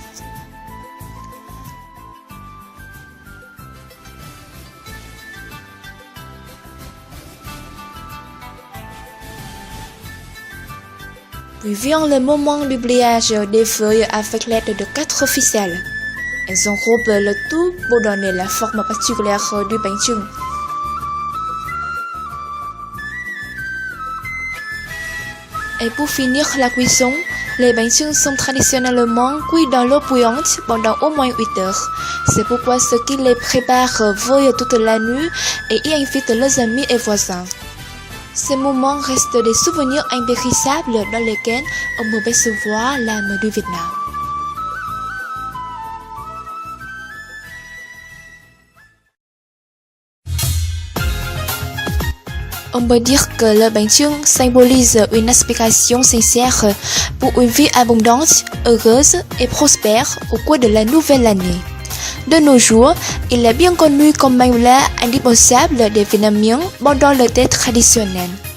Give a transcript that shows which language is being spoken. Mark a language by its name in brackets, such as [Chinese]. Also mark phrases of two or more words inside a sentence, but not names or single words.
[French] Puis vient le moment du pliage des feuilles avec l'aide de 4 ficelles. Elles enrobent le tout pour donner la forme particulière du bánh chưng. Et pour finir la cuisson, les bánh chưng sont traditionnellement cuits dans l'eau bouillante pendant au moins 8 heures. C'est pourquoi ceux qui les préparent veillent toute la nuit et y invitent leurs amis et voisins. Ces moments restent des souvenirs impérissables dans lesquels on peut percevoir l'âme du Vietnam. On peut dire que le bánh chưng symbolise une aspiration sincère pour une vie abondante, heureuse et prospère au cours de la nouvelle année. De nos jours, il est bien connu comme un plat indispensable des Vietnamiens pendant le Tết traditionnel.